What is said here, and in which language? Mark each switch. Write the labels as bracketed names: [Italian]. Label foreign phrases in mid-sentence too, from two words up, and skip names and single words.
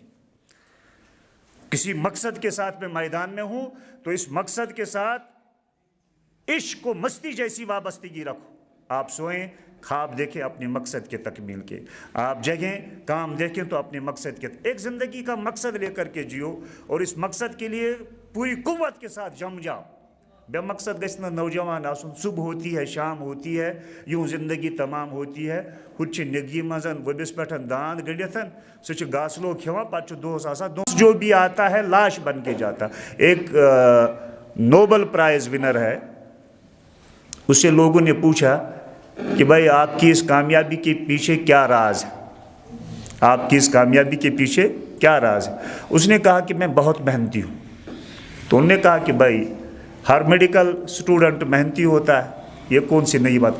[Urdu] کسی مقصد کے ساتھ میں میدان میں ہوں تو اس مقصد کے ساتھ عشق و مستی جیسی وابستگی رکھو. آپ سوئیں خواب دیکھیں اپنے مقصد کے تکمیل کے آپ جگیں کام دیکھیں تو اپنے مقصد کے ایک زندگی کا مقصد لے کر کے جیو اور اس مقصد کے لیے پوری قوت کے ساتھ جم جاؤ. [Kashmiri] بے مقصد گژھِ نہٕ نوجوان آسُن [Urdu] صبح ہوتی ہے شام ہوتی ہے یوں زندگی تمام ہوتی ہے [Kashmiri] ہُتہِ چھِ نگی منٛز ؤبِس پٮ۪ٹھ داند گٔنڈِتھ سُہ چھُ گاسلو کھٮ۪وان پتہٕ چھُ دۄہس آسان [Urdu] جو بھی آتا ہے لاش بن کے جاتا. ایک [English] Nobel prize winner [Urdu] ہے اس سے لوگوں نے پوچھا کہ بھائی آپ کی اس کامیابی کے پیچھے کیا راز ہے آپ کی اس کامیابی کے پیچھے کیا راز ہے. اس نے کہا کہ میں بہت محنتی ہوں. تو انہوں نے کہا کہ بھائی ہر [English] medical student [Urdu] محنتی ہوتا ہے یہ کون سی نئی بات.